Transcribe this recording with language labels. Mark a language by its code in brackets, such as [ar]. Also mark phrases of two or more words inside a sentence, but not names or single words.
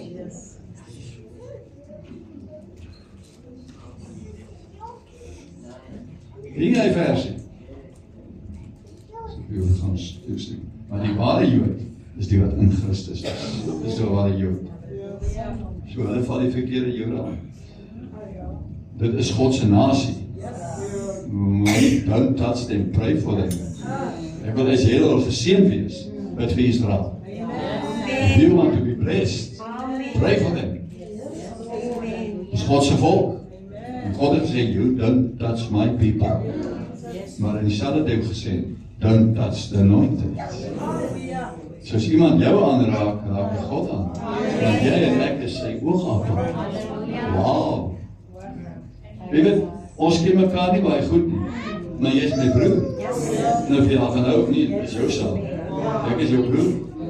[af] Hierdie versie. Maar die ware Jood is die wat in Christus is. Dis die ware Jood. So hulle val die verkeerde Jode aan. Dit is God se nasie. [en] Don't touch them, pray for them. [af] Ek wil as jy al geseën wees, bid vir Israel. [en] If you want to be blessed, pray for them. [af] Dis God se volk. En God het gesê, [en] you don't touch my people. [af] Maar in dieselfde tyd gesê, [en] don't touch the anointed. [af] So as iemand jou aanraak, raak jy God aan. Want jy en ek is sy oogappel. Wow. Weet, ons ken mekaar nie baie goed nie, maar jy is my broer. Nou of jy al van ook nie, is jou saak. Ek is jou broer.